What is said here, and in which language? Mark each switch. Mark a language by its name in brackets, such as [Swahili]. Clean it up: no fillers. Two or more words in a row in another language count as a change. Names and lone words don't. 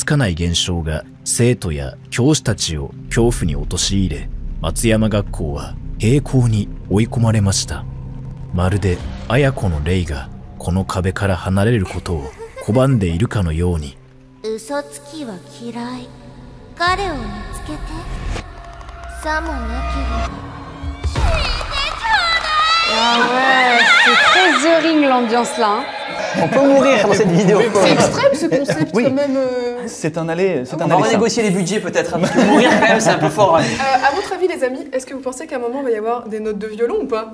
[Japanese] かない現象が生徒や教師たちを恐怖に陥れ、松山学校は閉校に追い込まれました。まるで綾子の霊がこの壁から離れることを拒んでいるかのように。嘘つきは嫌い。彼を見つけて。さもなければ。 [French] Ah ouais, c'est très The Ring l'ambiance là. Hein. On peut mourir dans cette vidéo. C'est extrême ce concept Oui. quand même. C'est un aller, c'est On un va aller simple. renégocier les budgets peut-être, hein, parce que mourir quand même c'est un peu fort. Hein. À votre avis les amis, est-ce que vous pensez qu'à un moment il va y avoir des notes de violon ou pas?